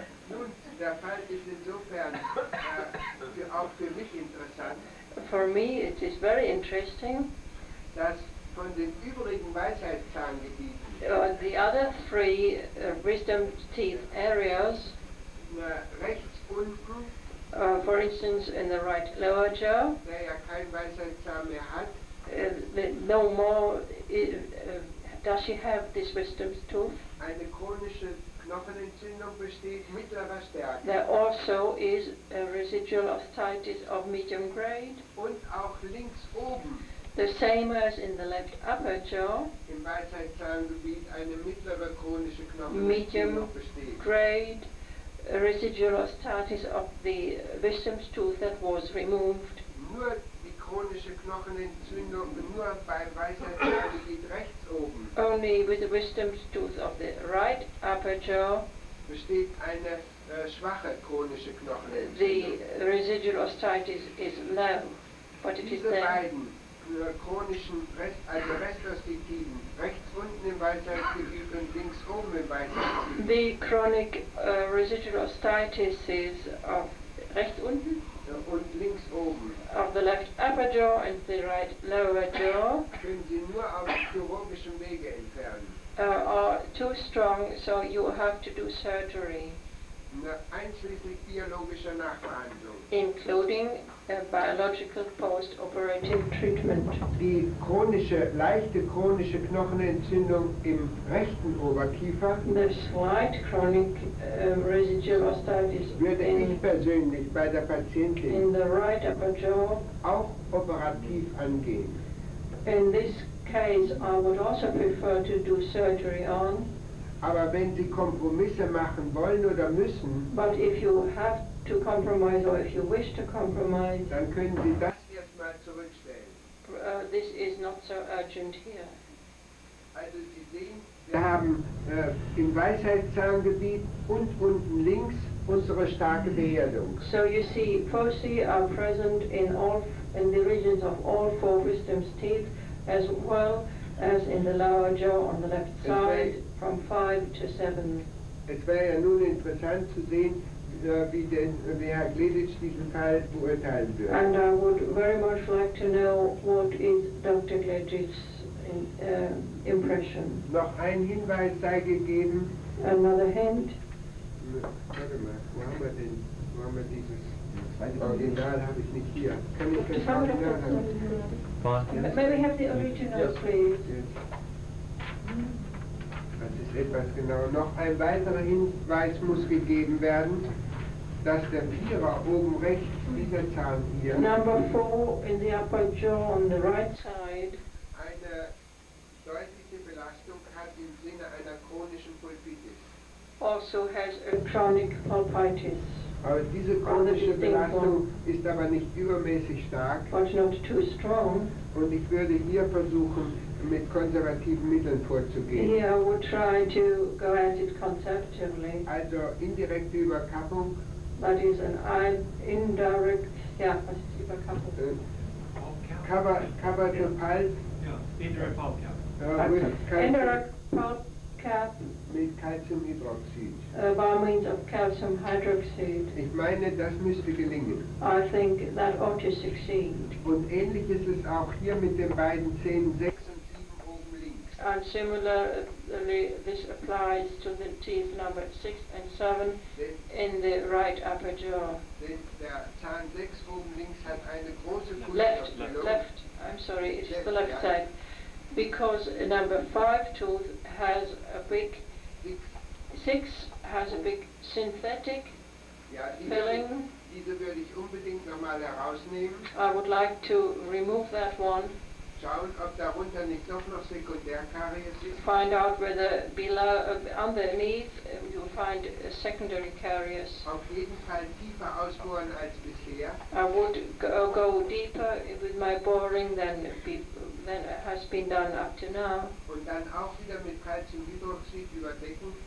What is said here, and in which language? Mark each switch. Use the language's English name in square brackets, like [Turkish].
[German] Nun, der Fall ist insofern auch für mich interessant, [English] For me, it is very interesting. [German] dass von den übrigen Weisheitszahngebieten [English] The other three wisdom teeth areas, [German] rechts unten, [English] for instance, in the right lower jaw, [German] der ja kein Weisheitszahn mehr hat, [English] no more does she have this wisdom tooth. [German] eine chronische Knochenentzündung besteht mittlerer Stärke. [English] There also is a residual osteitis of medium grade, [German] Und auch links oben [English] the same as in the left upper jaw, [German] im Weisheitszahngebiet eine mittlere chronische [English] medium [German] Knochenentzündung besteht. [English] grade residual osteitis of the wisdom tooth that was removed. [German] Nur die chronische Knochenentzündung, nur beim Weisheitszahngebiet rechts oben [English] Only with the wisdom tooth of the right upper jaw, [German] besteht eine schwache chronische [English] the [German] Knochenentzündung. [English] residual osteitis is low, but it is [German] Diese [English] there. [German] beiden chronischen Restostitiden, rechts unten im Weisheitsgebiet und links oben im Weisheitsgebiet, [English] The chronic residual osteitis of [German] rechts unten, und links oben, [English] of the left upper jaw and the right lower jaw [German] können Sie nur auf chirurgischem Wege entfernen. [English] are too strong, so you have to do surgery, [German] Einschließlich biologischer Nachbehandlung. [English] including a biological post-operative treatment. [German] Die leichte chronische Knochenentzündung im rechten Oberkiefer [English] The slight chronic residual osteitis [German] würde ich [English] in [German] persönlich bei der Patientin [English] the right upper jaw. [German] auch operativ angehen. [English] In this case, I would also prefer to do surgery on, [German] Aber wenn Sie Kompromisse machen wollen oder müssen, [English] but if you have to compromise or if you wish to compromise, [German] dann können Sie das erstmal zurückstellen. [English] this is not so urgent here. [German] Also Sie sehen, wir haben im Weisheitszahngebiet und unten links unsere starke Beerdung. [English] So you see, foci are present in the regions of all four wisdom teeth, as well as in the lower jaw on the left side, from 5 to 7. [German] Es wäre ja nun interessant zu sehen, wie Herr Gleditsch diesen Fall beurteilen würde. [English] And I would very much like to know what is Dr. Gleditsch's impression. [German] Noch ein Hinweis sei gegeben. [English] Another hint. [German] Warte mal, wo haben wir dieses Original habe ich nicht hier. Kann ich das Original haben? [English] May we have the original, please? [German] Das ist etwas genau. Noch ein weiterer Hinweis muss gegeben werden, dass der Vierer oben rechts, dieser Zahn hier, [English] Number 4 in the upper jaw on the right side [German] eine deutliche Belastung hat im Sinne einer chronischen Pulpitis. [English] also has a chronic pulpitis. [German] Aber diese chronische Belastung ist aber nicht übermäßig stark. [English] but not too strong. [German] Und ich würde hier versuchen, mit konservativen Mitteln vorzugehen. [English] Here I would try to go at it conservatively. [German] Also indirekte Überkappung. [English] That is an indirect, [German] ja, was ist Überkappung? [English] Cover to pulp. Ja, indirect pulp cap. Indirect pulp cap [German] mit Calciumhydroxid. [English] By means of calcium hydroxide. [German] Ich meine, das müsste gelingen. [English] I think that ought to succeed. [German] Und ähnlich ist es auch hier mit den beiden Zähnen 6 und 7 oben links. [English] And similarly, this applies to the teeth number 6 and 7 in the right upper jaw. [German] Der Zahn 6 oben links hat eine große [English] Left, I'm sorry, it's the left side. Because number 5 tooth has a big, 6 has a big synthetic filling. [German] Diese würde ich unbedingt nochmal herausnehmen. [English] I would like to remove that one. [German] Schauen, ob darunter nicht doch noch Sekundärkaries ist. [English] Find out whether below, underneath, you'll find a secondary caries. [German] Auf jeden Fall tiefer ausbohren als bisher. [English] I would go deeper with my boring than has been done up to now. [German] Und dann auch wieder mit Calciumhydroxid überdecken.